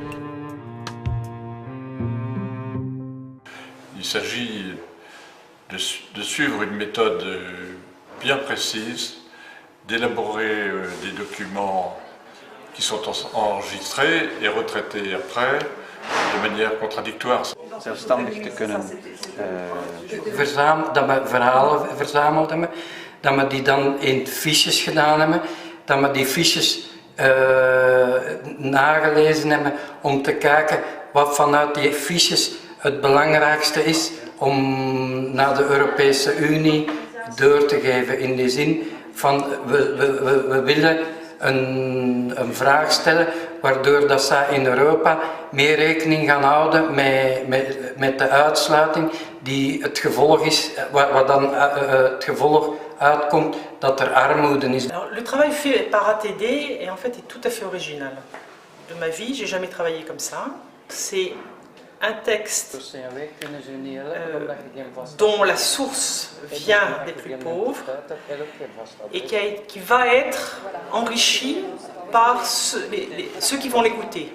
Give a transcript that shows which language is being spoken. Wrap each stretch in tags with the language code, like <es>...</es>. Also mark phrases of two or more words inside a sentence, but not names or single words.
<fr>Il s'agit de suivre une méthode bien précise, d'élaborer des documents qui sont enregistrés et retraités après de manière contradictoire.</fr> <nl>Zelfstandig te kunnen dat we verhalen verzameld hebben, dat we die dan in fiches gedaan hebben, dat we die fiches nagelezen hebben om te kijken wat vanuit die fiches het belangrijkste is om naar de Europese Unie door te geven. In die zin van we willen een vraag stellen waardoor dat zij in Europa meer rekening gaan houden met de uitsluiting die het gevolg is, waar dan het gevolg uitkomt dat er armoede is.</nl> <fr>Le travail fait par ATD est en fait tout à fait original. De ma vie, j'ai jamais travaillé comme ça. C'est un texte dont la source vient des plus pauvres et qui va être enrichi par ceux qui vont l'écouter.</fr>